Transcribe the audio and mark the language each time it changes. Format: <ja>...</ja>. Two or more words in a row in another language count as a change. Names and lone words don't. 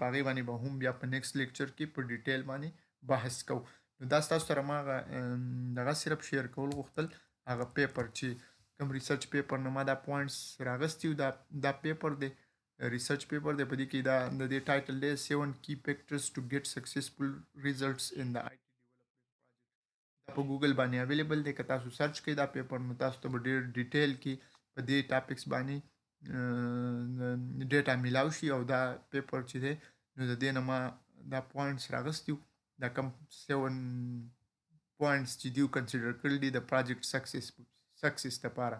<ps>په هغې باندې به هم بیا په</ps> <en>next lecture</en> <ps>کې په ډیټیل باندې بحث کوو. نو دا ستاسو سره ما دغه صرف شیر کول غوښتل هغه پیپر چې کوم</ps> <en>research paper</en> <ps>نه ما دا پوینټس راغستي دا پیپر دی</ps> <en>research paper</en> <ps>دی. په دې کې دا د دې ټایټل دی</ps> <en>7 key factors to get successful results in the IT development project.</en> <ps>دا په ګوګل باندې اویلیبل دی. که تاسو سرچ کړئ دا پیپر نو تاسو ته به ډېر ډیټیل کې په دې ټاپکس باندې ډیټا میلاو شي او دا پیپر چې دی نو د دې نه ما دا پوینټس راغستي دا کم 7 پوینټس چې دیو کنسیډر کړل دي د</ps> <en>project success</en> <ps>لپاره.</ps>